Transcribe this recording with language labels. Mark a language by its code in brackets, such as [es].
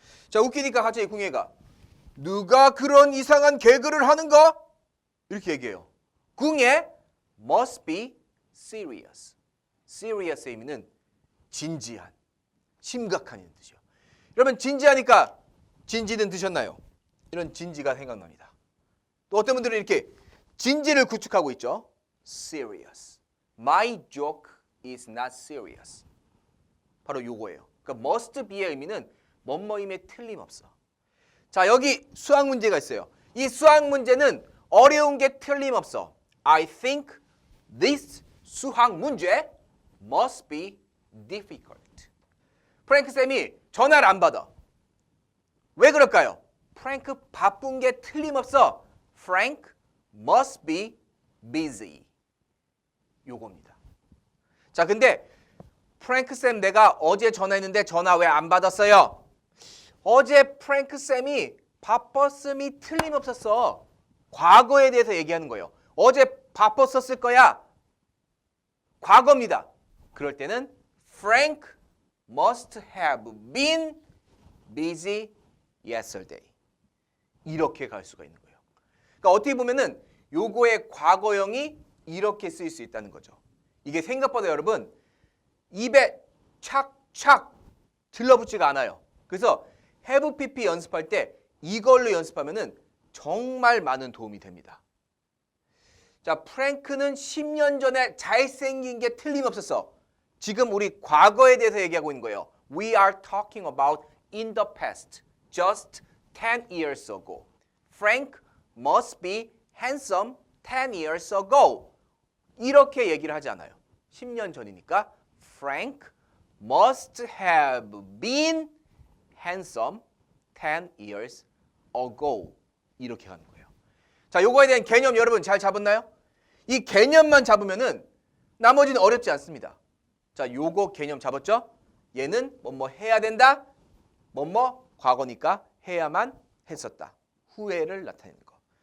[ko] 자, 웃기니까 갑자기 궁예가 누가 그런 이상한 개그를 하는가? 이렇게 얘기해요. [en] 궁예 must be serious. [ko] serious의 의미는 진지한, 심각한 이런 뜻이요. 여러분, 진지하니까 진지는 드셨나요? 이런 진지가 생각납니다. 또 어떤 분들은 이렇게 진지를 구축하고 있죠. [en] serious. My joke is not serious. [ko] 바로 요거예요. 그러니까 must be의 의미는 뭐뭐임에 틀림없어. 자, 여기 수학 문제가 있어요. 이 수학 문제는 어려운 게 틀림없어. [en] I think this [ko] 수학 문제 [en] must be difficult. [ko] 프랭크 쌤이 전화를 안 받아. 왜 그럴까요? 프랭크 바쁜 게 틀림없어. [en] Frank must be busy. [ko] 요겁니다. 자, 근데 프랭크 쌤, 내가 어제 전화했는데 전화 왜 안 받았어요? 어제 프랭크 쌤이 바빴음이 틀림없었어. 과거에 대해서 얘기하는 거예요. 어제 바빴었을 거야. 과거입니다. 그럴 때는 [en] Frank must have been busy yesterday. [ko] 이렇게 갈 수가 있는 거예요. 그러니까 어떻게 보면은 요거의 과거형이 이렇게 쓰일 수 있다는 거죠. 이게 생각보다 여러분 입에 착착 들러붙지가 않아요. 그래서 have pp 연습할 때 이걸로 연습하면은 정말 많은 도움이 됩니다. 자, 프랭크는 10년 전에 잘생긴 게 틀림없었어. 지금 우리 과거에 대해서 얘기하고 있는 거예요. [en] We are talking about in the past, just 10 years ago. Frank must be handsome 10 years ago. [ko] 이렇게 얘기를 하지 않아요. 10년 전이니까 [en] Frank must have been handsome 10 years ago. [ko] 이렇게 가는 거예요. 자, 요거에 대한 개념 여러분 잘 잡았나요? 이 개념만 잡으면은 나머지는 어렵지 않습니다. 자, 요거 개념 잡았죠? 얘는 뭐뭐 해야 된다. 뭐뭐 과거니까 해야만 했었다. 후회를 나타내는 거.